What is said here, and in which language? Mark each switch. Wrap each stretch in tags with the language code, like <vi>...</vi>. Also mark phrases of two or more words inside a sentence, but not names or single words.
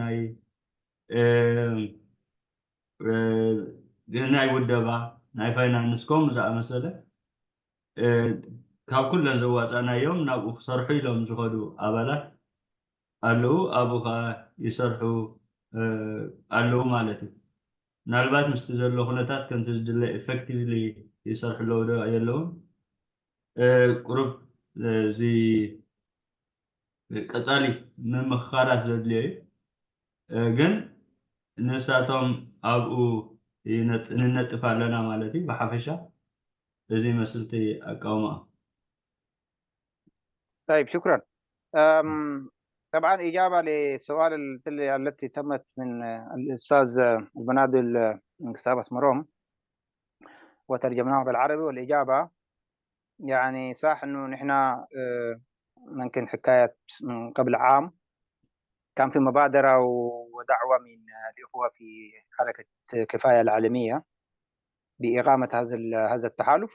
<ti>ናይ ውደባ ናይ ፋይናንስ ከምኡ ዝኣመሰለ ካብ ኩለን ዘዋፀናዮም ናብኡ ክሰርሑ ኢሎም ዝኸዱ ኣባላት ኣለው። ኣብኡ ከዓ ይሰርሑ ኣለው ማለት እዩ። ምናልባት ምስቲ ዘሎ ኩነታት ከምቲ ዝድለ ኤፌክቲቭሊ ይሰርሑ ኣለው ዶ የለውን ቁሩብ እዚ ቀፃሊ ምምኽኻራት ዘድልዮ እዩ። ግን ንሳቶም ኣብኡ ንነጥፍ ኣለና ማለት እዩ። ብሓፈሻ እዚ መስልቲ ኣቃውማ።</ti> <ar>طيب شكرا. طبعا إجابة للسؤال التي تمت من الأستاذ البنادل من كتاب اسمروم وترجمناها بالعربي، والإجابة يعني صح إنه نحن ممكن حكاية من قبل عام كان في مبادرة ودعوة من الإخوة في حركة كفاية العالمية بإقامة هذا التحالف.</ar>